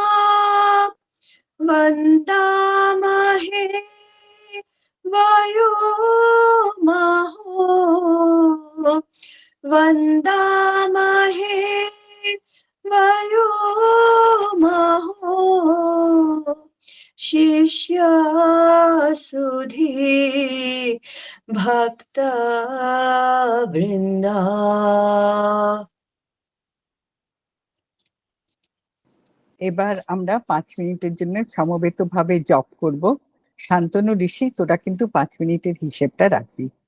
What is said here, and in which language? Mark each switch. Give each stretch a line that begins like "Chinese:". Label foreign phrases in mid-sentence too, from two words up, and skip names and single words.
Sanskrit: वन्दामहे वयो महो वन्दामहे वयो महो शिष्यसुधी भक्तवृन्दा।
Bangla: এবার আমরা 5 মিনিটের জন্য সমবেতভাবে জপ করব। শান্তনু ঋষি, তোরা কিন্তু 5 মিনিটের হিসেবটা রাখবি।